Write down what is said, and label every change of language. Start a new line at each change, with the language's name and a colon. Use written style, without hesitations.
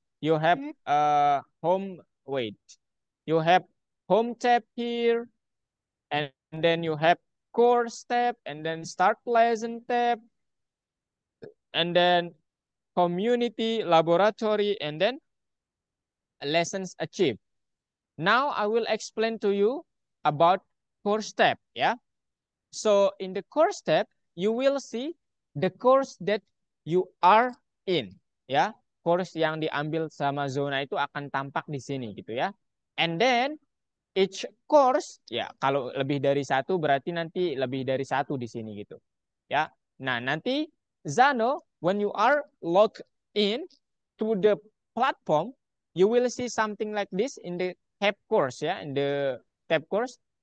English: You have home, wait. You have home tab here, and then you have course tab, and then start lesson tab, and then community, laboratory, and then lessons achieved. Now I will explain to you about course tab, yeah. So in the course tab, you will see the course that you are in, ya.
Indonesian: Course yang diambil sama zona itu akan tampak di sini gitu ya.
English: And then each course,
Indonesian: ya kalau lebih dari satu berarti nanti lebih dari satu di sini gitu. Ya. Nah, nanti
English: Zano, when you are logged in to the platform, you will see something like this in the tab course, ya, in the tab course.